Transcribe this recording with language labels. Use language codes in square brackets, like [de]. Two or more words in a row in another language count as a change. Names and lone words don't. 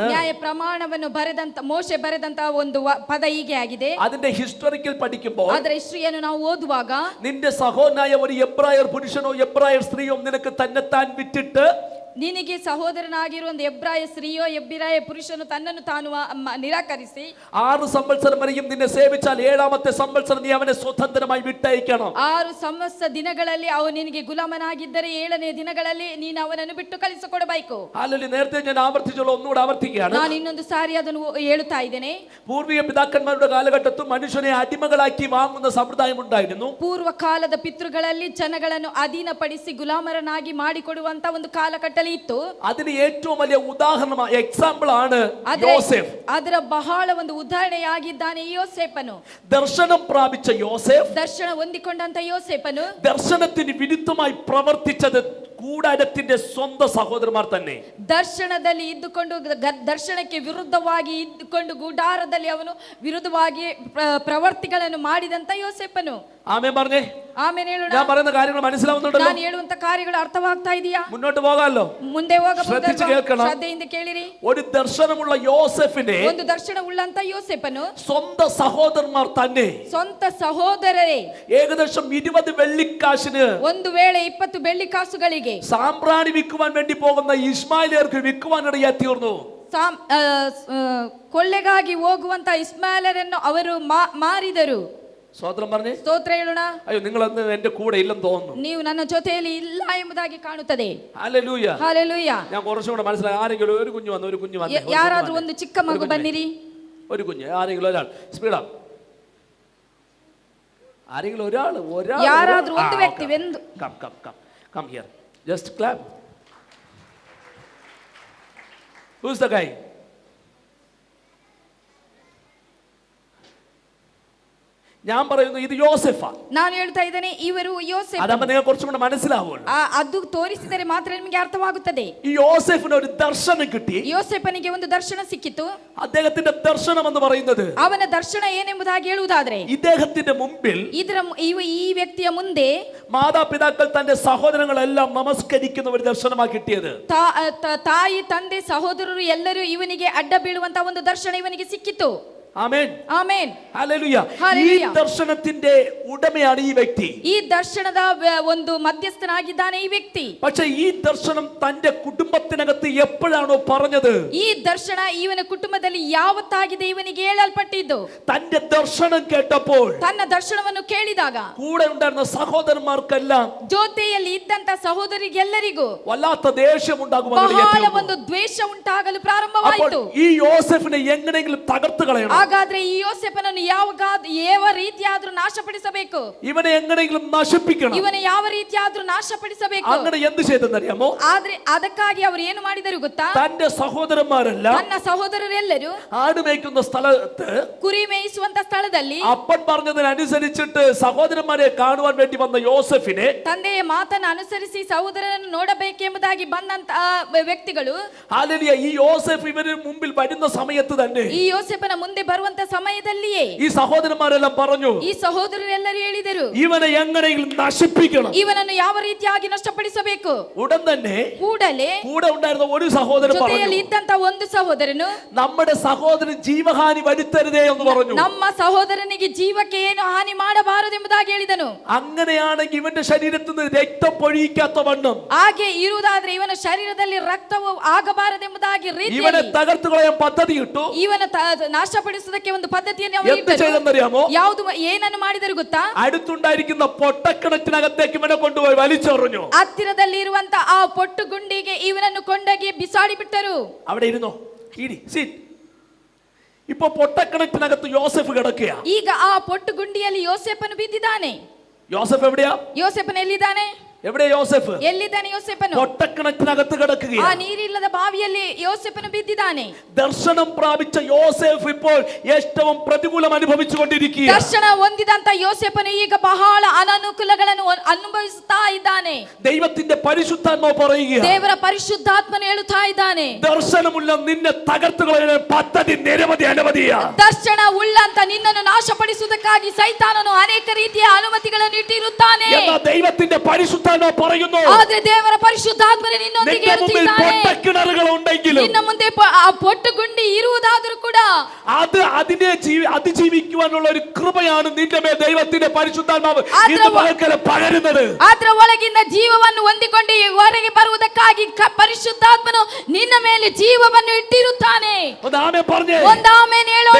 [kn] ನ್ಯಾಯ ಪ್ರಮಾಣವನ್ನು ಬರೆದಂತ ಮೋಶೆ ಬರೆದಂತ ಒಂದು ಪದ ಹೀಗೆ ಆಗಿದೆ. [ml] അതിന്റെ ഹിസ്റ്ററിക്കൽ പഠിക്കുമ്പോൾ [kn] ಅದರ ಹಿಸ್ಟರಿಯನ್ನು ನಾವು ಓದುವಾಗ, [ml] നിന്റെ സഹോദരനായ ഒരു എബ്രായർ പുരുഷനോ എബ്രായർ സ്ത്രീയോ നിനക്ക് തന്നെത്താൻ വിറ്റിട്ട്, [kn] ನಿನಗೆ ಸಹೋದರನಾಗಿರುವ ಒಂದು ಎಬ್ರಾಯ ಸ್ತ್ರೀಯೋ ಎಬ್ರಾಯ ಪುರುಷನು ತನ್ನನ್ನು ತಾನು ನಿರಾಕರಿಸಿ [ml] 6 സംവത്സരം വരെയും നിന്നെ സേവിച്ചാൽ 7ാമത്തെ സംവത്സരം നീ അവനെ സ്വതന്ത്രമായി വിട്ടയക്കണം. [kn] 6 ಸಂವತ್ಸರ ದಿನಗಳಲ್ಲಿ ಅವನು ನಿನಗೆ ಗುಲಾಮನಾಗಿದ್ದರೆ 7ನೇ ದಿನಗಳಲ್ಲಿ ನೀನು ಅವನನ್ನು ಬಿಟ್ಟು ಕಳಿಸಿಕೊಡಬೇಕು. [ml] അല്ലെങ്കിൽ നേരത്തെ ഞാൻ ആവർത്തിച്ചുള്ള ഒന്നുകൂടെ ആവർത്തിക്കുകയാണ്. [kn] ನಾನು ಇನ್ನೊಂದು ಸಾರಿ ಅದನ್ನು ಹೇಳುತ್ತಾ ಇದ್ದೇನೆ. [ml] പൂർവിക പിതാക്കന്മാരുടെ കാലഘട്ടത്തിൽ മനുഷ്യനെ അടിമകളാക്കി വാങ്ങുന്ന സമ്പ്രദായം ഉണ്ടായിരുന്നു. [kn] ಪೂರ್ವ ಕಾಲದ ಪಿತೃಗಳಲ್ಲಿ ಜನಗಳನ್ನು ಅಧೀನಪಡಿಸಿ ಗುಲಾಮರನ್ನಾಗಿ ಮಾಡಿಕೊಡುವಂತ ಒಂದು ಕಾಲಘಟ್ಟ ಇತ್ತು. [ml] അതിന് ഏറ്റവും വലിയ ഉദാഹരണമായ എക്സാമ്പിൾ ആണ് യോസേഫ്. [kn] ಅದರ ಬಹಳ ಒಂದು ಉದಾಹರಣೆಯಾಗಿದ್ದಾನೆ ಯೋಸೇಫನು. [ml] ദർശനം പ്രാപിച്ച യോസേഫ്, [kn] ದರ್ಶನ ಹೊಂದಿಕೊಂಡಂತ ಯೋಸೇಫನು [ml] ദർശനത്തിന് വിരുദ്ധമായി പ്രവർത്തിച്ചത് കൂടാരത്തിന്റെ സ്വന്തം സഹോദരന്മാർ തന്നെ. [kn] ದರ್ಶನದಲ್ಲಿ ಇದ್ದುಕೊಂಡು ದರ್ಶನಕ್ಕೆ ವಿರುದ್ಧವಾಗಿ ಇದ್ದುಕೊಂಡು ಗುಡಾರದಲ್ಲಿ ಅವನು ವಿರುದ್ಧವಾಗಿ ಪ್ರವರ್ತಿಗಳನ್ನು ಮಾಡಿದಂತ ಯೋಸೇಫನು. [ml] ആമേൻ പറഞ്ഞേ. [kn] ಆಮೇಲೆ ಹೇಳೋಣ. [ml] ഞാൻ പറയുന്ന കാര്യങ്ങൾ മനസ്സിലാവുന്നുണ്ടല്ലോ? [kn] ನಾನು ಹೇಳುವಂತ ಕಾರ್ಯಗಳು ಅರ್ಥವಾಗ್ತಾ ಇದೆಯಾ? [ml] മുന്നോട്ട് പോകാമല്ലോ? [kn] ಮುಂದೆ [ml] ശ്രദ്ധിച്ച് കേൾക്കണം. [kn] ಶ್ರದ್ಧೆಯಿಂದ ಕೇಳಿರಿ. [ml] ഒരു ദർശനമുള്ള യോസെഫിനെ [kn] ಒಂದು ದರ್ಶನ ಉಳ್ಳಂತ ಯೋಸೇಫನು [ml] സ്വന്തം സഹോദരന്മാർ തന്നെ [kn] ಸ್ವಂತ ಸಹೋದರರೇ [ml] ഏകദേശം 20 വെള്ളിക്കാശിന് [kn] ಒಂದು ವೇಳೆ 20 ಬೆಳ್ಳಿ ಕಾಸುಗಳಿಗೆ [ml] സാമ്പ്രാണി വിൽക്കുവാൻ വേണ്ടി പോകുന്ന ഇസ്മായിലിയർക്ക് വിൽക്കുവാനിടയായി തീർന്നു. [kn] ಕೊಳ್ಳೆಗಾಗಿ ಹೋಗುವಂತ ಇಸ್ಮಾಯಿಲರನ್ನು ಅವರು ಮಾರಿದರು. [ml] സ്വതന്ത്രം പറഞ്ഞേ. [kn] ಸ್ತೋತ್ರ ಹೇಳೋಣ. [ml] അയ്യോ, നിങ്ങൾ അന്ന് എന്റെ കൂടെ ഇല്ലെന്ന് തോന്നുന്നു. [kn] ನೀವು ನನ್ನ ಜೊತೆಯಲ್ಲಿ ಇಲ್ಲ ಎಂಬುದಾಗಿ ಕಾಣುತ್ತದೆ. [ml] ഹല്ലേലൂയ. [kn] ಹಲ್ಲೆಲೂಯಾ. [ml] ഞാൻ കുറച്ചും കൂടെ മനസ്സിലായി. ആരെങ്കിലും ഒരു കുഞ്ഞു വന്നു. [kn] ಯಾರಾದ್ರೂ ಒಂದು ಚಿಕ್ಕ ಮಗು ಬನ್ನಿರಿ. [ml] ഒരു കുഞ്ഞ്, ആരെങ്കിലും ഒരാൾ. സ്പീഡാ. ആരെങ്കിലും ഒരാൾ. [kn] ಯಾರಾದ್ರೂ ಒಂದು ವ್ಯಕ್ತಿ ಒಂದು. [en] Come here. Just clap. Who's the guy? [ml] ഞാൻ പറയുന്നു ഇത് യോസെഫാ. [kn] ನಾನು ಹೇಳ್ತಾ ಇದ್ದೇನೆ ಇವರು ಯೋಸೇಫ್. [ml] അതാകുമ്പോ നിങ്ങൾ കുറച്ചും കൂടെ മനസ്സിലാവുമല്ലോ. [kn] ಅದು ತೋರಿಸಿದರೆ ಮಾತ್ರ ನಿಮಗೆ ಅರ್ಥವಾಗುತ್ತದೆ. [ml] ഈ യോസെഫിന് ഒരു ദർശനം കിട്ടി. [kn] ಯೋಸೇಫನಿಗೆ ಒಂದು ದರ್ಶನ ಸಿಕ್ಕಿತು. [ml] അദ്ദേഹത്തിന്റെ ദർശനം എന്ന് പറയുന്നത്, [kn] ಅವನ ದರ್ಶನ ಏನೆಂಬುದಾಗಿ ಹೇಳುವುದಾದ್ರೆ, [ml] ഇദ്ദേഹത്തിന്റെ മുമ്പിൽ [kn] ಈ ವ್ಯಕ್ತಿಯ ಮುಂದೆ [ml] മാതാപിതാക്കൾ തന്റെ സഹോദരങ്ങളെല്ലാം നമസ്കരിക്കുന്ന ഒരു ദർശനമായി കിട്ടിയത്. [kn] ತಾಯಿ ತಂದೆ ಸಹೋದರರು ಎಲ್ಲರೂ ಇವನಿಗೆ ಅಡ್ಡ ಬೀಳುವಂತ ಒಂದು ದರ್ಶನ ಇವನಿಗೆ ಸಿಕ್ಕಿತು. [ml] ആമേൻ. [kn] ಆಮೇನ್. [ml] ഹല്ലേലൂയ. ഈ ദർശനത്തിന്റെ ഉടമയാണ് ഈ വ്യക്തി. [kn] ಈ ದರ್ಶನದ ಒಂದು ಮಧ್ಯಸ್ಥನಾಗಿದ್ದಾನೆ ಈ ವ್ಯಕ್ತಿ. [ml] പക്ഷേ ഈ ദർശനം തന്റെ കുടുംബത്തിനകത്ത് എപ്പോഴാണോ പറഞ്ഞത്, [kn] ಈ ದರ್ಶನ ಇವನ ಕುಟುಂಬದಲ್ಲಿ ಯಾವತ್ತಾಗಿದೆ ಇವನಿಗೆ ಹೇಳಲ್ಪಟ್ಟಿದ್ದು. [ml] തന്റെ ദർശനം കേട്ടപ്പോൾ [kn] ತನ್ನ ದರ್ಶನವನ್ನು ಕೇಳಿದಾಗ [ml] കൂടെ ഉണ്ടായിരുന്ന സഹോദരന്മാർക്കെല്ലാം [kn] ಜೊತೆಯಲ್ಲಿ ಇದ್ದಂತ ಸಹೋದರಿಗೆಲ್ಲರಿಗೂ [ml] വല്ലാത്ത ദേഷ്യം ഉണ്ടാകുവാൻ [kn] ಬಹಳ ಒಂದು ದ್ವೇಷ ಉಂಟಾಗಲು ಪ್ರಾರಂಭವಾಯಿತು. [ml] ഈ യോസെഫിനെ എങ്ങനെയെങ്കിലും തകർത്ത് കളയണം. [kn] ಹಾಗಾದ್ರೆ ಈ ಯೋಸೇಫನನ್ನು ಯಾವ ರೀತಿಯಾದ್ರೂ ನಾಶಪಡಿಸಬೇಕು. [ml] ഇവനെ എങ്ങനെയെങ്കിലും നശിപ്പിക്കണം. [kn] ಇವನ ಯಾವ ರೀತಿಯಾದ್ರೂ ನಾಶಪಡಿಸಬೇಕು. [ml] അങ്ങനെ എന്ത് ചെയ്തെന്നറിയാമോ? [kn] ಆದ್ರೆ ಅದಕ್ಕಾಗಿ ಅವರು ಏನು ಮಾಡಿದರು ಗೊತ್ತಾ? [ml] തന്റെ സഹോദരന്മാരെല്ലാം [kn] ತನ್ನ ಸಹೋದರರೆಲ್ಲರೂ [ml] ആട് മേയ്ക്കുന്ന സ്ഥലത്ത്, [kn] ಕುರಿ ಮೇಯಿಸುವಂತ ಸ್ಥಳದಲ್ಲಿ [ml] അപ്പൻ പറഞ്ഞതിനനുസരിച്ചിട്ട് സഹോദരന്മാരെ കാണുവാൻ വേണ്ടി വന്ന യോസെഫിനെ, [kn] ತಂದೆಯ ಮಾತನ್ನು ಅನುಸರಿಸಿ ಸಹೋದರನನ್ನು ನೋಡಬೇಕೆಂಬುದಾಗಿ ಬಂದಂತ ವ್ಯಕ್ತಿಗಳು, [ml] ഹല്ലേലൂയ, ഈ യോസെഫ് ഇവന് മുമ്പിൽ വരുന്ന സമയത്ത് തന്നെ [kn] ಈ ಯೋಸೇಫನ ಮುಂದೆ ಬರುವಂತ ಸಮಯದಲ್ಲಿಯೇ [ml] ഈ സഹോദരന്മാരെല്ലാം പറഞ്ഞു, [kn] ಈ ಸಹೋದರರೆಲ್ಲರೂ ಹೇಳಿದರು, [ml] ഇവനെ എങ്ങനെയെങ്കിലും നശിപ്പിക്കണം. [kn] ಇವನನ್ನು ಯಾವ ರೀತಿಯಾಗಿ ನಷ್ಟಪಡಿಸಬೇಕು. [ml] ഉടൻ തന്നെ [kn] ಕೂಡಲೇ [ml] കൂടെ ഉണ്ടായിരുന്ന ഒരു സഹോദരൻ [kn] ಜೊತೆಯಲ್ಲಿ [ml] പറഞ്ഞു, [kn] ಇದ್ದಂತ ಒಂದು ಸಹೋದರನು, [ml] നമ്മുടെ സഹോദരൻ ജീവഹാനി വരുത്തരുതേ എന്ന് പറഞ്ഞു. [kn] ನಮ್ಮ ಸಹೋದರನಿಗೆ ಜೀವಕ್ಕೆ ಏನು ಹಾನಿ ಮಾಡಬಾರದೆಂಬುದಾಗಿ ಹೇಳಿದನು. [ml] അങ്ങനെയാണെങ്കിൽ ഇവന്റെ ശരീരത്തിൽ നിന്ന് രക്തം പൊഴിക്കാത്ത വണ്ണം, [kn] ಹಾಗೆ ಇರುವುದಾದ್ರೆ ಇವನ ಶರೀರದಲ್ಲಿ ರಕ್ತವು ಆಗಬಾರದೆಂಬುದಾಗಿ [ml] ഇവനെ [kn] ರೀತಿಯಲ್ಲಿ [ml] തകർത്തു കളയാൻ പദ്ധതി ഇട്ടു. [kn] ಇವನ ನಾಶಪಡಿಸುವುದಕ್ಕೆ ಒಂದು ಪದ್ಧತಿಯನ್ನು [ml] എന്ത് [kn] ಅವರು [ml] ചെയ്തെന്നറിയാമോ? [kn] ಯಾವುದು ಏನನ್ನು ಮಾಡಿದರು ಗೊತ್ತಾ? [ml] അടുത്തുണ്ടായിരിക്കുന്ന പൊട്ടക്കിണറ്റിനകത്തേക്ക് ഇവനെ കൊണ്ടുപോയി വലിച്ചെറിഞ്ഞു. [kn] ಹತ್ತಿರದಲ್ಲಿ ಇರುವಂತ ಆ ಪೊಟ್ಟು ಗುಂಡಿಗೆ ಇವನನ್ನು ಕೊಂಡೋಗಿ ಬಿಸಾಡಿ ಬಿಟ್ಟರು. [ml] അവിടെ ഇരുന്നോ, ഇപ്പൊ പൊട്ടക്കിണറ്റിനകത്ത് യോസെഫ് കിടക്കുക. [kn] ಈಗ ಆ ಪೊಟ್ಟು ಗುಂಡಿಯಲ್ಲಿ ಯೋಸೇಫನು ಬಿದ್ದಿದ್ದಾನೆ. [ml] യോസെഫ് എവിടെയാ? [kn] ಯೋಸೇಫನು ಎಲ್ಲಿದ್ದಾನೆ? [ml] എവിടെയാ യോസെഫ്? [kn] ಎಲ್ಲಿದ್ದಾನೆ ಯೋಸೇಫನು? [ml] പൊട്ടക്കിണറ്റിനകത്ത് [kn] ಆ [ml] കിടക്കുകയാണ്. [kn] ನೀರಿಲ್ಲದ ಬಾವಿಯಲ್ಲಿ ಯೋಸೇಫನು ಬಿದ್ದಿದ್ದಾನೆ. [ml] ദർശനം പ്രാപിച്ച യോസെഫ് ഇപ്പോൾ ഏറ്റവും പ്രതികൂലം അനുഭവിച്ചുകൊണ്ടിരിക്കുക. [kn] ದರ್ಶನ ಹೊಂದಿದಂತ ಯೋಸೇಫನು ಈಗ ಬಹಳ ಅನಾನುಕೂಲಗಳನ್ನು ಅನುಭವಿಸುತ್ತಾ ಇದ್ದಾನೆ. [ml] ദൈവത്തിന്റെ പരിശുദ്ധാത്മാവ് പറയുക, [kn] ದೇವರ ಪರಿಶುದ್ಧಾತ್ಮನು ಹೇಳುತ್ತಾ ಇದ್ದಾನೆ, [ml] ദർശനമുള്ള നിന്നെ തകർത്തു കളയാൻ പദ്ധതി നിരവധി അനവധിയാ. [kn] ದರ್ಶನ ಉಳ್ಳಂತ ನಿನ್ನನ್ನು ನಾಶಪಡಿಸುವುದಕ್ಕಾಗಿ ಸೈತಾನನು ಅನೇಕ ರೀತಿಯ ಅನುಮತಿಗಳನ್ನು ಇಟ್ಟಿರುತ್ತಾನೆ. [ml] എന്നാൽ ദൈവത്തിന്റെ പരിശുദ്ധാത്മാവ് പറയുന്നു, [kn] ಆದ್ರೆ ದೇವರ ಪರಿಶುದ್ಧಾತ್ಮನು ನಿನ್ನೊಂದಿಗೆ [ml] നിന്റെ മുമ്പിൽ [kn] ಇರುತ್ತಿದ್ದಾನೆ. [ml] പൊട്ടക്കിണറുകൾ ഉണ്ടെങ്കിലും [kn] ನಿನ್ನ ಮುಂದೆ ಆ ಪೊಟ್ಟು ಗುಂಡಿ ಇರುವುದಾದರೂ ಕೂಡ [ml] അതിനെ അതിജീവിക്കുവാനുള്ള ഒരു കൃപയാണ് നിന്റെ മേൽ ദൈവത്തിന്റെ പരിശുദ്ധാത്മാവ് [kn] ആദ്ര- [ml] ഇന്ന് പകൽക്കാലം പകരുന്നത്. [kn] ಅದರ ಒಳಗಿಂದ ಜೀವವನ್ನು ಹೊಂದಿಕೊಂಡು ಹೊರಗೆ ಬರುವುದಕ್ಕಾಗಿ ಪರಿಶುದ್ಧಾತ್ಮನು ನಿನ್ನ ಮೇಲೆ ಜೀವವನ್ನು ಇಟ್ಟಿರುತ್ತಾನೆ. [ml] ഒന്ന് ആമേൻ പറഞ്ഞേ. [kn] ಒಂದು ಆಮೆನ್ ಹೇಳೋಣ.